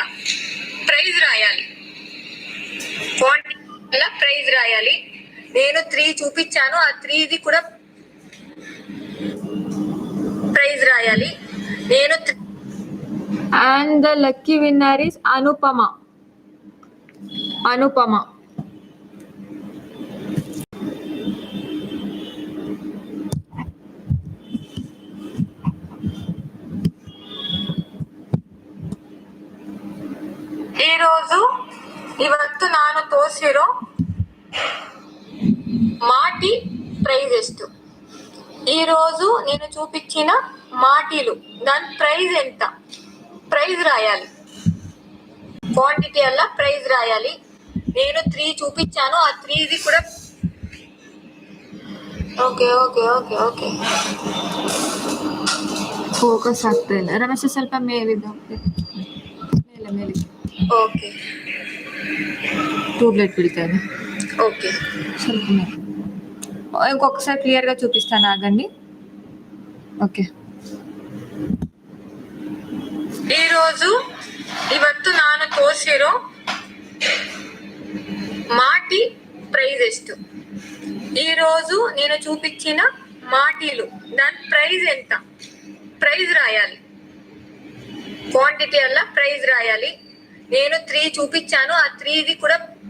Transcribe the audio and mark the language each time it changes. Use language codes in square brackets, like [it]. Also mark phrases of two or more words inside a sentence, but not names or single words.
[te] ప్రైజ్ రాయాలి. క్వాంటిటీ ప్రైజ్ రాయాలి. నేను 3 చూపించాను, ఆ 3ది కూడా ప్రైజ్ రాయాలి. [en] నేను and the lucky winner is అనుపమ. [te] అనుపమ. [kn] ಇವತ್ತು ನಾನು ತೋರಿಸಿರೋ [en] matte price [kn] ಎಷ್ಟು? [te] ఈరోజు నేను చూపించిన మాటీలు దాని ప్రైజ్ ఎంత? ప్రైజ్ రాయాలి. క్వాంటిటీ అల్ల ప్రైజ్ రాయాలి. నేను 3 చూపించాను, ఆ 3ది కూడా. [en] okay okay okay okay. [kn] ಫೋಕಸ್ ಆಗ್ತಾ ಇಲ್ಲ. ರಮೇಶ ಸ್ವಲ್ಪ ಮೇಲಿದ್ದು ಮೇಲೆ ಮೇಲೆ. ಓಕೆ. [te] ట్యూబ్లైట్ పెడతాను. ఓకే, ఇంకొకసారి క్లియర్గా చూపిస్తాను, ఆగండి. [kn] ಓಕೆ. ఈరోజు ಇವತ್ತು ನಾನು ತೋರಿಸಿರೋ [en] matte price [kn] ಎಷ್ಟು. [te] ఈరోజు నేను చూపించిన మాటీలు దాని ప్రైజ్ ఎంత, ప్రైజ్ రాయాలి. క్వాంటిటీ అలా ప్రైజ్ రాయాలి. నేను 3 చూపించాను, ఆ 3ది కూడా.